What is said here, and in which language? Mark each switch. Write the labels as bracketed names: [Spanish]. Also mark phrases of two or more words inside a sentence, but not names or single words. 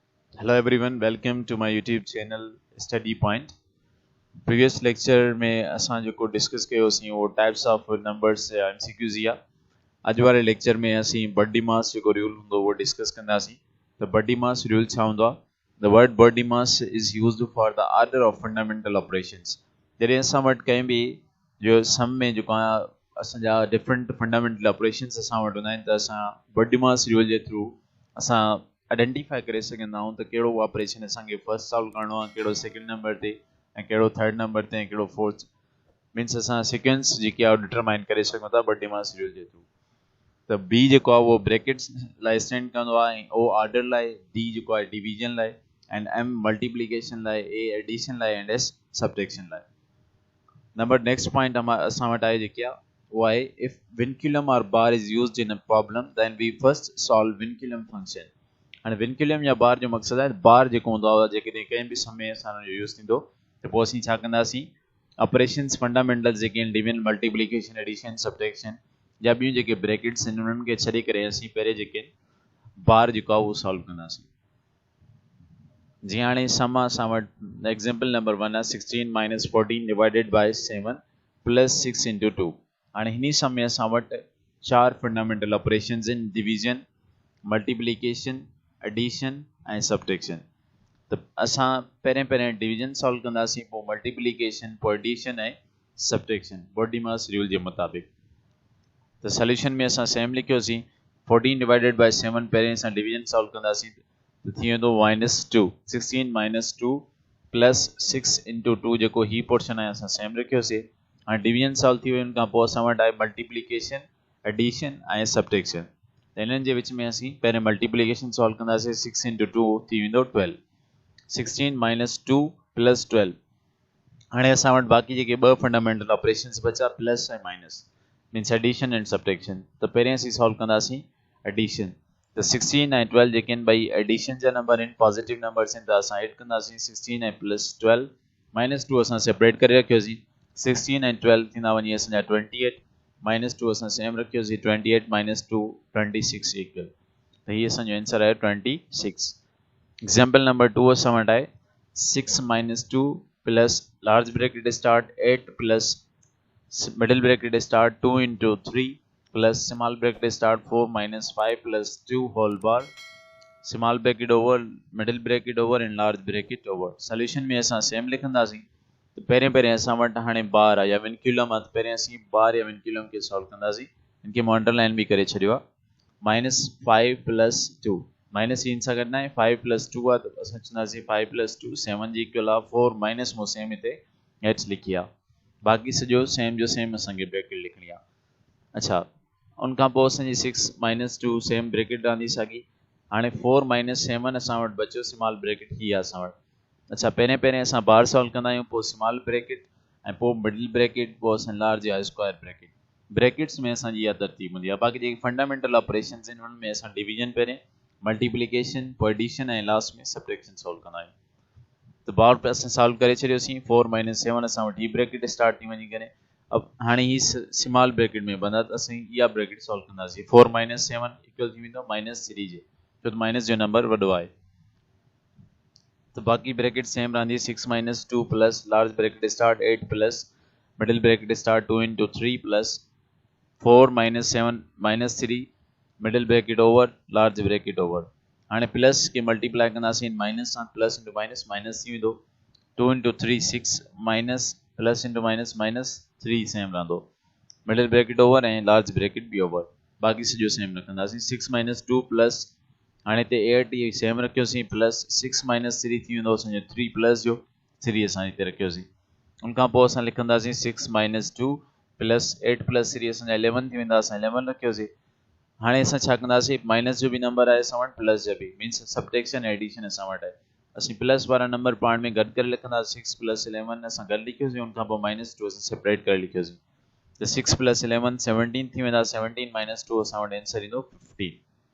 [English] Hello everyone, welcome to my YouTube channel Study Point. Previous lecture [Sindhi] में असां जेको डिस्कस कयो सी वो [English] types of numbers [Sindhi] या एमसीक्यूज़ या अॼु वारे लेक्चर में असीं BODMAS जेको रूल हूंदो वो डिस्कस कंदासीं त BODMAS रूल छा हूंदो आहे [English] The word BODMAS is used for the order of fundamental operations. [Sindhi] जॾहिं असां वटि कंहिं बि जो सम में जेको आहे असांजा [English] different fundamental operations [Sindhi] असां वटि हूंदा आहिनि त असां BODMAS रूल जे थ्रू असां आइडेंटिफाई करे सघंदा आहियूं त कहिड़ो ऑपरेशन असांखे [English] first solve [Sindhi] करणो आहे कहिड़ो [English] second number [Sindhi] ते ऐं कहिड़ो [English] third number [Sindhi] ते ऐं कहिड़ो [English] fourth means [Sindhi] असां सीक्वेंस जेकी आहे डिटरमाइन करे सघूं था BODMAS रूल जे थ्रू त बी जेको आहे उहो ब्रैकेट्स लाइ स्टैंड कंदो आहे ऐं ओ ऑर्डर लाइ डी जेको आहे डिवीजन लाइ एंड एम मल्टीप्लिकेशन लाइ ए एडिशन लाइ [English] and S subtraction [Sindhi] लाइ [English] number next point [Sindhi] असां वटि आहे जेकी आहे उहा आहे [English] if vinculum or bar is used in a problem then we first solve vinculum function [Sindhi] हाणे विनक्यूलम या बार जो मक़सदु आहे बार जेको हूंदो आहे जेकॾहिं कंहिं बि समय असांजो यूज़ थींदो त पोइ असीं छा कंदासीं [English] operations fundamentals [Sindhi] जेके आहिनि [English] division multiplication addition subtraction [Sindhi] या ॿियूं जेके ब्रैकेट्स आहिनि उन्हनि खे छॾे करे असीं पहिरें जेके बार जेको आहे उहो सॉल्व कंदासीं जीअं हाणे सम असां वटि [English] example number 1 [Sindhi] आहे [English] 16 minus 14 divided by 7 plus 6 into 2 [Sindhi] हाणे हिन सम में असां वटि [English] 4 fundamental operations [Sindhi] आहिनि [English] division multiplication addition [Sindhi] ऐं सब्ट्रैक्शन त असां पहिरें [English] division solve [Sindhi] कंदासीं पोइ मल्टीप्लिकेशन पोइ एडिशन ऐं सब्ट्रैक्शन BODMAS रूल जे मुताबिक़ त सोल्यूशन में असां सेम लिखियोसीं [English] 14 divided by 7 [Sindhi] पहिरें असां [English] division solve [Sindhi] कंदासीं त थी वेंदो [English] -2 16 minus 2 plus 6 into 2 [Sindhi] जेको ही पोर्शन आहे असां सेम रखियोसीं हाणे [English] division solve [Sindhi] थी वियो खां पोइ असां वटि आहे [English] multiplication addition [Sindhi] ऐं सब्ट्रैक्शन त इन्हनि जे विच में असीं पहिरें [English] multiplication solve [Sindhi] कंदासीं 6 इंटू 2 थी वेंदो 12 [English] 16 minus 2 plus 12 [Sindhi] हाणे असां वटि बाक़ी जेके ॿ [English] fundamental operations [Sindhi] बचा प्लस ऐं माइनस [English] means addition and subtraction [Sindhi] त पहिरें असीं सॉल्व कंदासीं एडिशन त 16 ऐं 12 जेके आहिनि ॿई एडिशन जा नंबर आहिनि [English] positive numbers [Sindhi] आहिनि त असां एड कंदासीं 16 ऐं [English] plus 12 minus 2 [Sindhi] असां सेपरेट करे रखियोसीं 16 ऐं 12 थींदा वञी असांजा 28 माइनस 2 असां सेम रखियोसीं [English] 28 minus 2 26 equal [Sindhi] त हीअ असांजो आंसर आहे [English] 26 example number 2 [Sindhi] असां वटि आहे [English] 6 minus 2 plus large bracket start 8 plus middle bracket start 2 into 3 plus small bracket start 4 minus 5 plus 2 whole bar small bracket over [Sindhi] middle bracket over and large bracket over solution में असां सेम लिखंदासीं तो पहिरें असां वटि हाणे बार आहे या विनक्यूलम आहे त पहिरें असीं बार या विनक्यूलम खे सॉल्व कंदासीं इनखे मां अंडरलाइन बि करे छॾियो आहे [English] -5 plus 2 minus [Sindhi] इन सां गॾु न आहे 5 प्लस 2 आहे त असां चवंदासीं 5 प्लस 2 7 जी इक्वल आहे 4 माइनस मूं सेम हिते एच लिखी आहे बाक़ी सॼो सेम जो सेम असांखे ब्रैकेट लिखणी आहे अच्छा उनखां पोइ असांजी [English] 6 minus 2 same bracket [Sindhi] रहंदी साॻी हाणे 4 माइनस 7 असां वटि बचियो [English] small bracket [Sindhi] ही आहे असां वटि अच्छा पहिरें असां बार सॉल्व कंदा आहियूं पोइ [English] small bracket [Sindhi] ऐं पोइ [English] middle bracket [Sindhi] पोइ असां लार्ज या [English] square bracket brackets [Sindhi] में असांजी इहा तरतीब हूंदी आहे बाक़ी जेके [English] fundamental operations [Sindhi] आहिनि उन्हनि में असां डिवीजन पहिरें मल्टीप्लिकेशन पोइ एडिशन ऐं लास्ट में सब्ट्रैक्शन सॉल्व कंदा आहियूं तो बार पे असां सॉल्व करे छॾियोसीं 4 माइनस 7 असां वटि ही [English] bracket start [Sindhi] थी वञी करे अब हाणे ही [English] small bracket [Sindhi] में बंदा त असीं इहा ब्रैकेट सॉल्व कंदासीं [English] 4 minus 7 equal [Sindhi] थी वेंदो -3 जे छो त माइनस जो नंबर वॾो आहे तो बाक़ी ब्रैकेट सेम रहंदी [English] 6 minus 2 plus large bracket start 8 plus middle bracket start 2 [Sindhi] into [English] 3 plus 4 minus 7 minus 3 middle bracket over large bracket over [Sindhi] हाणे प्लस के मल्टीप्लाई कंदासीं माइनस सां [English] plus into minus [Sindhi] माइनस थी वेंदो 2 into 3 [English] 6 minus plus into minus minus 3 [Sindhi] सेम रहंदो [English] middle bracket over [Sindhi] ऐं [English] large bracket [Sindhi] बि ओवर बाक़ी सॼो सेम रखंदासीं [English] 6 minus 2 plus [Sindhi] हाणे हिते 8 इहे सेम रखियोसीं प्लस 6 माइनस 3 थी वेंदो असांजो 3 प्लस जो 3 असां हिते रखियोसीं उनखां पोइ असां लिखंदासीं [English] 6 minus 2 plus 8 plus 3 [Sindhi] असांजा 11 थी वेंदा असां 11 रखियोसीं हाणे असां छा कंदासीं माइनस जो बि नंबर आहे असां वटि प्लस जो बि मीन्स [English] subtraction addition [Sindhi] असां वटि आहे असीं प्लस वारा नंबर पाण में गॾु करे लिखंदासीं 6 प्लस 11 असां गॾु लिखियोसीं उनखां पोइ -2 असां सेपरेट करे लिखियोसीं त 6 प्लस 11 17 थी वेंदा 17 माइनस 2 असां वटि आंसर ईंदो 15